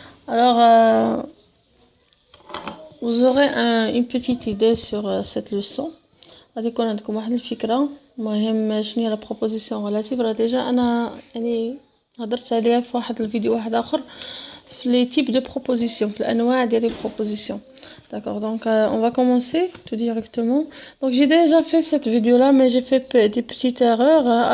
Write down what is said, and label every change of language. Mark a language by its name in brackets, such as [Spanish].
[French] Alors, vous aurez une petite idée sur cette leçon. [Arabic] غادي يكون عندكم واحد الفكره. المهم شنو هي لا بروبوزيسيون ريلاتيف. راه ديجا انا يعني هضرت عليها في واحد الفيديو واحد اخر في [French] لي تيب دو بروبوزيسيون [Arabic] في الانواع ديال لي بروبوزيسيون. [French] D'accord, donc on va commencer tout directement. Donc j'ai déjà fait cette vidéo là, mais j'ai fait des petites erreurs.